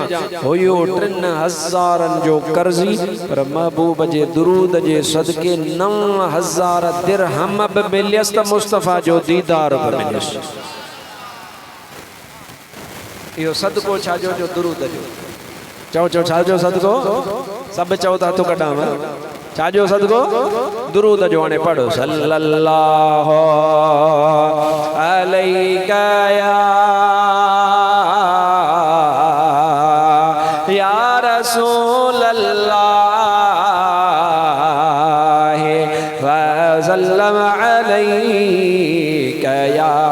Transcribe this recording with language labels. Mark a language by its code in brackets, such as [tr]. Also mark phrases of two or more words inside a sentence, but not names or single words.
[sd] हुयो 3000 जो कर्ज़ी पर महबूब जे दुरूद जे सदके 9000 दिरहम बि मिलियसि त मुस्तफ़ा जो दीदार बि मिलियसि। इहो सदको छाजो जो दुरूद जो चओ छाजो सदको सभु चओ था तो कढां छाजो सदको दुरूद जो। हाणे पढ़ो [ar] صلى الله عليك يا رسول الله وسلم عليك يا